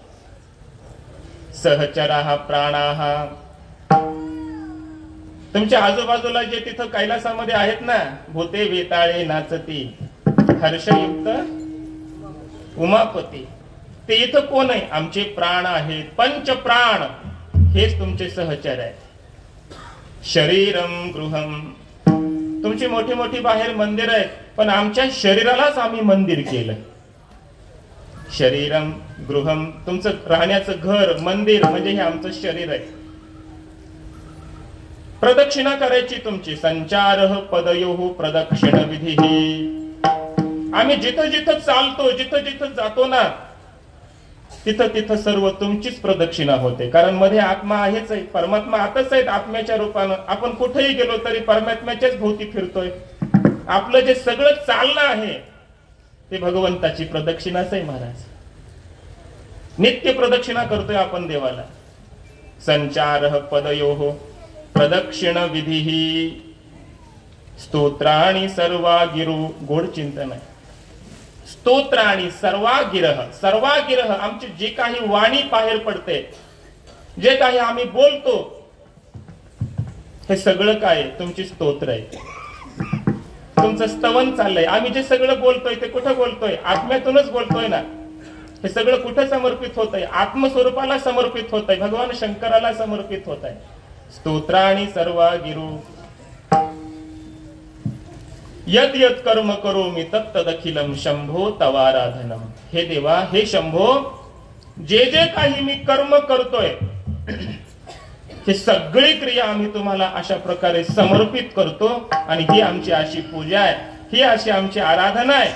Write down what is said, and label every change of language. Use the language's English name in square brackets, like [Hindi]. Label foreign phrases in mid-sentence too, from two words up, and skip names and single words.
[Sanskrit] सहचराः प्राणाः, [Marathi] तुमच्या आजूबाजूला जे तिथं कैलासामध्ये आहेत ना, भूते वेताळे नाचती हर्षयुक्त उमापती, ते इथं कोण आहे? आमचे प्राण आहेत. पंच प्राण हेच तुमचे सहचर आहेत. [Sanskrit] शरीरम गृहम, [Marathi] तुमची मोठी मोठी बाहेर मंदिर आहेत, पण आमच्या शरीरालाच आम्ही मंदिर केलं. [Sanskrit] शरीरम गृहम, [Marathi] तुमचं राहण्याचं घर मंदिर म्हणजे हे आमचं शरीर आहे. प्रदक्षिणा करायची तुमची. [Sanskrit] संचारः पदयोः प्रदक्षिण विधी. [Marathi] आम्ही जिथं जिथं चालतो, जिथं जिथं जातो ना, तिथं तिथं सर्व तुमचीच प्रदक्षिणा होते. कारण मध्ये आत्मा आहेच आहे, परमात्मा आताच आहेत आत्म्याच्या रूपानं. आपण कुठेही गेलो तरी परमात्म्याच्याच भोवती फिरतोय. आपलं जे सगळं चालणं आहे ते भगवंताची प्रदक्षिणाच आहे महाराज. नित्य प्रदक्षिणा करतोय आपण देवाला. [Sanskrit] संचारः पदयोः प्रदक्षिण विधी. स्तोत्राणि सर्वागिरो, [Marathi] गोड चिंतन आहे. [Sanskrit] स्तोत्राणि सर्वागिरः, सर्वागिरः [Marathi] आमची जे काही वाणी बाहेर पडते, जे काही आम्ही बोलतो, हे सगळं काय तुमची स्तोत्र आहे. तुमचं स्तवन चाललंय. आम्ही जे सगळं बोलतोय ते कुठं बोलतोय? आत्म्यातूनच बोलतोय ना. हे सगळं कुठं समर्पित होत आहे? आत्मस्वरूपाला समर्पित होत आहे, भगवान शंकराला समर्पित होत आहे. [Sanskrit] स्तोत्राणि सर्वागिरो यद यद कर्म करोमि तत्तदखिलम शंभो तवाराधनम. [Marathi] हे देवा, हे शंभो, जे जे काही मी कर्म करतोय ही सगळी क्रिया आम्ही तुम्हाला अशा प्रकारे समर्पित करतो. आणि ही आमची अशी पूजा आहे, ही अशी आमची आराधना आहे.